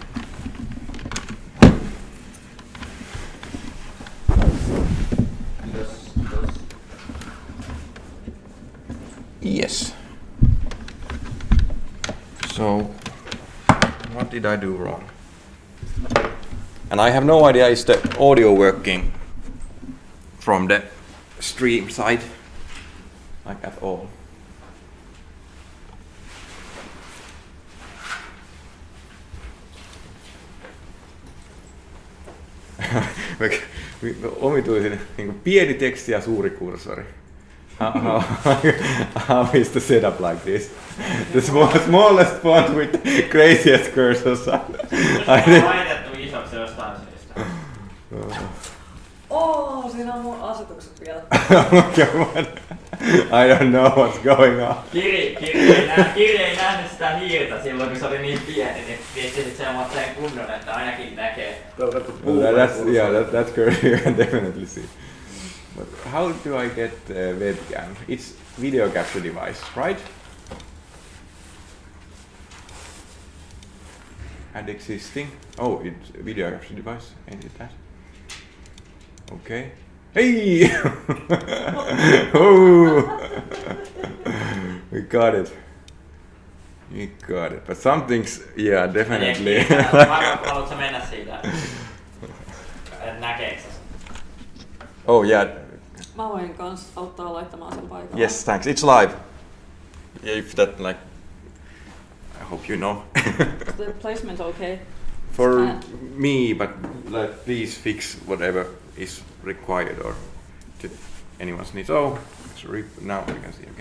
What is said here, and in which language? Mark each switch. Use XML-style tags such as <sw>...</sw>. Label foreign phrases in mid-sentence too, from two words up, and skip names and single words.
<en>Yes. So, what did I do wrong? And I have no idea is the audio working from the stream side, like at all.</en> <fi>Omituisin niin pieni teksti ja suuri kursori.</fi> <en>How is the setup like this? The smallest font with craziest cursors.</en> <fi>Siinä on mun asetukset vielä.</fi> <en>I don't know what's going on.</en> <fi>Kirja ei nähnyt sitä hiirtä silloin, kun se oli niin pieni, niin viestit semmoisen kunnon, että ainakin näkee.</fi> <en>That's correct. You can definitely see. But how do I get webcam? It's video capture device, right? Add existing. Oh, it's video capture device. Ain't it that? Okay. Hey! Oh! We got it. But something's, yeah, definitely.</en> <fi>Haluatko mennä siitä? Näkeekö?</fi> <en>Oh yeah.</en> <fi>Mä voin kans auttaa laittamaan sen paikalle.</fi> <en>Yes, thanks. It's live. If that like, I hope you know. Is the placement okay? For me, but like, please fix whatever is required or to anyone's needs. Oh, sorry, now we can see again.</en>